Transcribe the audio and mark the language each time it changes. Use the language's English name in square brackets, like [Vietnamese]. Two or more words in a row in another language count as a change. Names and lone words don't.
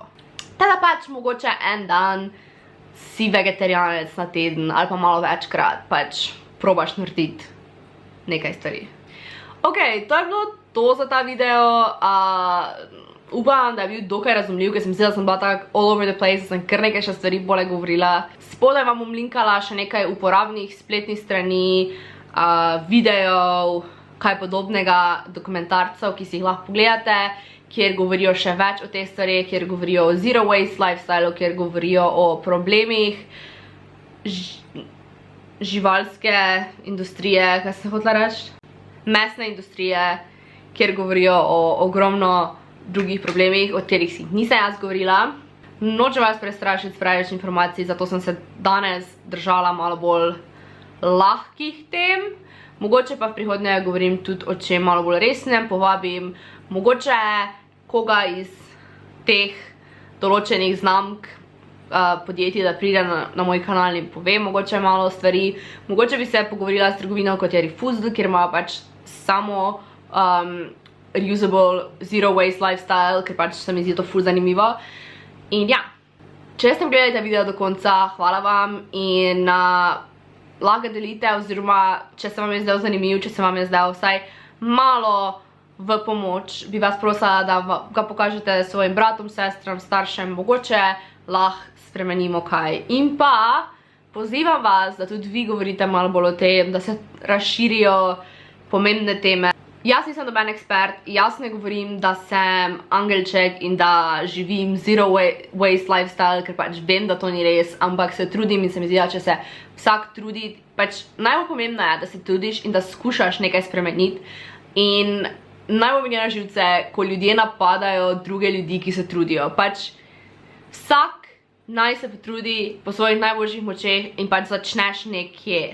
[Slovenian] Teda pač mogoče en dan si vegetarijanec na teden ali pa malo večkrat, pač probaš narediti nekaj stvari. Ok, to je bilo to za ta video. Upam, da je bil dokaj razumljiv, ker sem mislila, da sem bila tako [English] all over the place, [Slovenian] da sem kar nekaj še stvari bolje govorila. Spodaj vam bom linkala še nekaj uporabnih spletnih strani, videov, kaj podobnega, dokumentarcev, ki si jih lahko pogledate, kjer govorijo še več o teh stvareh, kjer govorijo o [English] zero waste lifestyle, [Slovenian] kjer govorijo o problemih živalske industrije, kaj sem hotela reči? Mesne industrije, kjer govorijo o ogromno drugih problemih, o katerih si nisem jaz govorila. Nočem vas prestrašiti s preveč informacij, zato sem se danes držala malo bolj lahkih tem. Mogoče pa v prihodnje govorim tudi o čem malo bolj resnem, povabim mogoče koga iz teh določenih znamk podjetij, da pride na moj kanal in pove mogoče malo stvari. Mogoče bi se pogovorila s trgovino kot je Refusal, kjer imajo pač samo [English] reusable zero waste lifestyle, [Slovenian] ker pač se mi zdi to ful zanimivo. In ja, če ste gledali ta video do konca, hvala vam in lahko delite, oziroma če se vam je zdel zanimiv, če se vam je zdel vsaj malo v pomoč, bi vas prosila, da ga pokažete svojim bratom, sestram, staršem, mogoče lahko spremenimo kaj. In pa pozivam vas, da tudi vi govorite malo bolj o tem, da se razširijo pomembne teme. Jaz nisem noben ekspert, jaz ne govorim, da sem angelček in da živim [English] zero waste lifestyle, [Slovenian] ker pač vem, da to ni res, ampak se trudim in se mi zdi, da če se vsak trudi, pač najbolj pomembno je, da se trudiš in da skušaš nekaj spremeniti. In najbolj mi je na živce, ko ljudje napadajo druge ljudi, ki se trudijo. Pač vsak naj se potrudi po svojih najboljših močeh in pač začneš nekje.